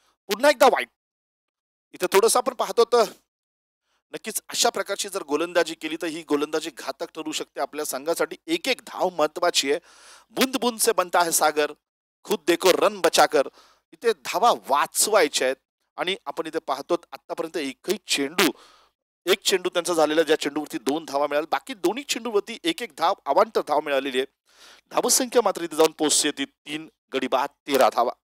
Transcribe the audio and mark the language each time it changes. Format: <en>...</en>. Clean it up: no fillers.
<mr>पुन्हा एकदा वाईट. इथे थोडंसं आपण पाहतो तर नक्कीच अशा प्रकारची जर गोलंदाजी केली तर ही गोलंदाजी घातक ठरू शकते आपल्या संघासाठी. एक एक धाव महत्वाची आहे.</mr> <hi>बूंद बूंद से बनता है सागर, खुद देखो रन बचाकर.</hi> <mr>इथे धावा वाचवायच्या आहेत आणि आपण इथे पाहतो आतापर्यंत एकही चेंडू एक चेंडू त्यांचा झालेला ज्या चेंडूवरती 2 धावा मिळाल्या. बाकी दोन्ही चेंडूवरती एक एक धाव अवांतर धाव मिळालेली आहे. धावसंख्या मात्र इथे जाऊन पोहोचते ती 3 गडी बाद 13 धावा.</mr>